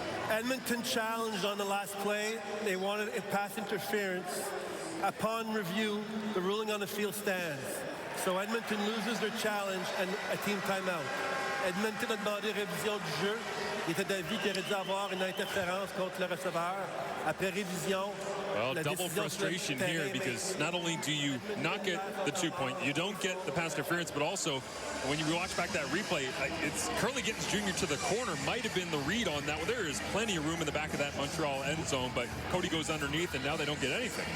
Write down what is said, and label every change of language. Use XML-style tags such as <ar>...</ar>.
<en>Edmonton challenged on the last play. They wanted a pass interference. Upon review, the ruling on the field stands. So Edmonton loses their challenge and a team timeout.</en> <fr>Edmonton a demandé révision du jeu. Il était d'avis qu'il aurait dû avoir une interférence contre le receveur. Après révision,</fr> <en>well, double frustration here because not only do you not get the 2-point, you don't get the pass interference, but also when you watch back that replay, it's Curly Gittins Jr. to the corner might have been the read on that. There is plenty of room in the back of that Montreal end zone, but Cody goes underneath, and now they don't get anything.</en>